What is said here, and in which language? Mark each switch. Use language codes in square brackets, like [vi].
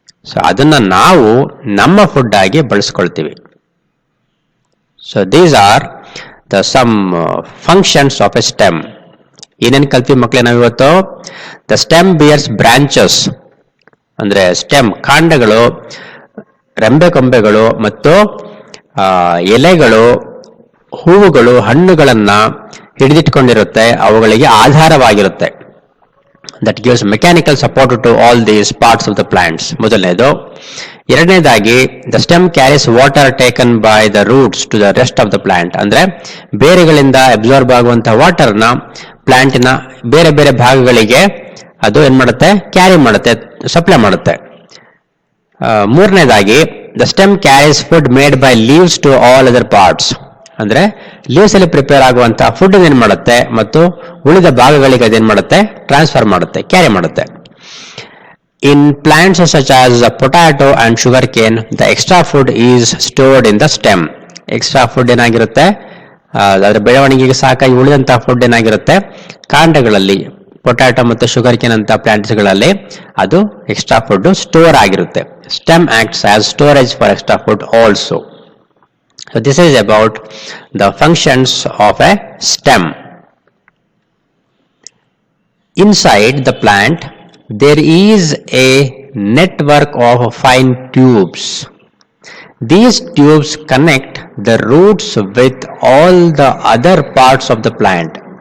[kn] So ಅದನ್ನ ನಾವು ನಮ್ಮ ಫುಡ್ ಆಗಿ ಬಳಸ್ಕೊಳ್ತೀವಿ. [en] So these are the some functions of a stem. [kn] ಏನೇನು ಕಲ್ತೀವಿ ಮಕ್ಕಳೇ ನಾವಿವತ್ತು? [en] the stem bears branches [kn] ಅಂದ್ರೆ ಸ್ಟೆಮ್, ಕಾಂಡಗಳು, ರೆಂಬೆ ಕೊಂಬೆಗಳು ಮತ್ತು ಎಲೆಗಳು, ಹೂವುಗಳು, ಹಣ್ಣುಗಳನ್ನ ಹಿಡಿದಿಟ್ಕೊಂಡಿರುತ್ತೆ, ಅವುಗಳಿಗೆ ಆಧಾರವಾಗಿರುತ್ತೆ. [en] that gives mechanical support to all these parts of the plants, [kn] ಮೊದಲನೇದು. ಎರಡನೇದಾಗಿ [en] the stem carries water taken by the roots to the rest of the plant, [kn] ಅಂದ್ರೆ ಬೇರೆಗಳಿಂದ ಅಬ್ಸಾರ್ಬ್ ಆಗುವಂತಹ ವಾಟರ್ನ ಪ್ಲಾಂಟಿನ ಬೇರೆ ಬೇರೆ ಭಾಗಗಳಿಗೆ ಅದು ಏನ್ ಮಾಡುತ್ತೆ, ಕ್ಯಾರಿ ಮಾಡುತ್ತೆ, ಸಪ್ಲೈ ಮಾಡುತ್ತೆ. ಮೂರನೇದಾಗಿ [en] The stem carries food made by leaves to all other parts. [kn] ಅಂದ್ರೆ ಲೀವ್ಸ್ ಅಲ್ಲಿ ಪ್ರಿಪೇರ್ ಆಗುವಂತ ಫುಡ್ ಏನ್ ಮಾಡುತ್ತೆ ಮತ್ತು ಉಳಿದ ಭಾಗಗಳಿಗೆ ಅದೇನ್ ಮಾಡುತ್ತೆ, ಟ್ರಾನ್ಸ್ಫರ್ ಮಾಡುತ್ತೆ, ಕ್ಯಾರಿ ಮಾಡುತ್ತೆ. [en] In plants such as potato and sugarcane, the extra food is stored in the stem. [kn] Extra food ಏನಾಗಿರುತ್ತೆ, ಅದರ ಬೆಳವಣಿಗೆಗೆ ಸಾಕಾಗಿ ಉಳಿದಂತಹ ಫುಡ್ ಏನಾಗಿರುತ್ತೆ, ಕಾಂಡಗಳಲ್ಲಿ. ಪೊಟ್ಯಾಟೊ ಮತ್ತು ಶುಗರ್ ಕೇನ್ ಅಂತ ಪ್ಲಾಂಟ್ಸ್ಗಳಲ್ಲಿ ಅದು ಎಕ್ಸ್ಟ್ರಾ ಫುಡ್ ಸ್ಟೋರ್ ಆಗಿರುತ್ತೆ. [en] Stem acts as storage for extra food also. So this is about the functions of a stem. Inside the plant there is a network of fine tubes. These tubes connect the roots with all the other parts of the plant.